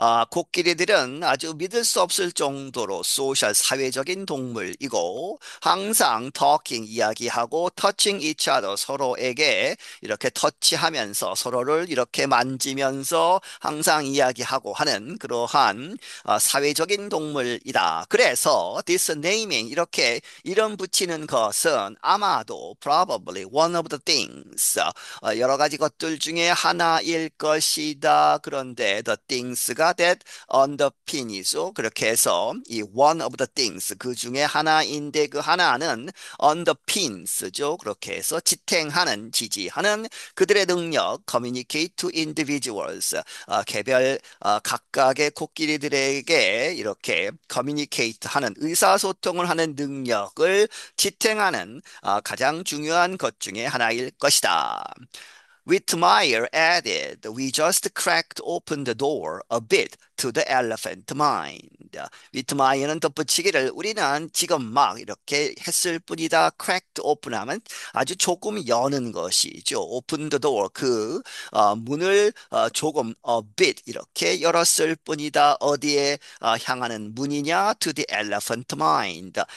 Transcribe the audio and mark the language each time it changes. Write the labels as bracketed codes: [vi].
[ko] 코끼리들은 아주 믿을 수 없을 정도로 소셜 사회적인 동물이고 항상 [en] talking [ko] 이야기하고 [en] touching each other [ko] 서로에게 이렇게 터치하면서 서로를 이렇게 만지면서 항상 이야기하고 하는 그러한 사회적인 동물이다. 그래서 [en] this naming [ko] 이렇게 이름 붙이는 것은 아마도 [en] probably one of the things [ko] 여러 가지 것들 중에 하나일 것이다. 그런데 [en] the things [ko] 가 [en] that underpin [ko] 이죠. 그렇게 해서 이 [en] one of the things [ko] 그 중에 하나인데 그 하나는 [en] underpins [ko] 죠. 그렇게 해서 지탱하는 지지하는 그들의 능력 [en] communicate to individuals [ko] 개별 각각의 코끼리들에게 이렇게 [en] communicate [ko] 하는 의사소통을 하는 능력을 지탱하는 가장 중요한 것 중에 하나일 것이다. [en] Whitmire added, we just cracked open the door a bit to the elephant mind. [ko] 위트마이어는 덧붙이기를 우리는 지금 막 이렇게 했을 뿐이다. [en] cracked open [ko] 하면 아주 조금 여는 것이죠. [en] open the door [ko] 그 문을 조금 [en] a bit [ko] 이렇게 열었을 뿐이다. 어디에 향하는 문이냐? [en] to the elephant mind.